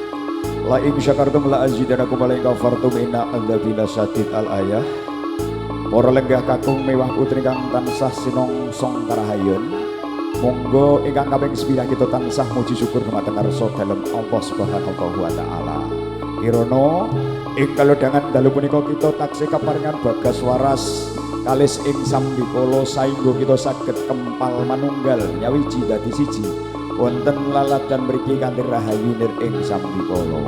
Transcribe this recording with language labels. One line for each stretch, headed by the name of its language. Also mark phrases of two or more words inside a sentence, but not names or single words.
Arabic: لئن شكرتم لأزيدنكم ولئن كفرتم إن عذابي لشديد. Al-ayah.
Javanese: Para lenggah kakung mewah putri kang tansah sinongsong karahayon. Monggo ingkang kaping 9 kita tansah muji syukur dumateng ngarsa dalem Allah
Arabic: سبحانه وتعالى.
Javanese: Kirana ing kalodhangan dalu punika kita taksih kaparingan bagas waras kalis ing sambikala saengga kita saged kempal manunggal nyawiji dadi siji wonten laladan mriki kanthi rahayu nir ing sambikala.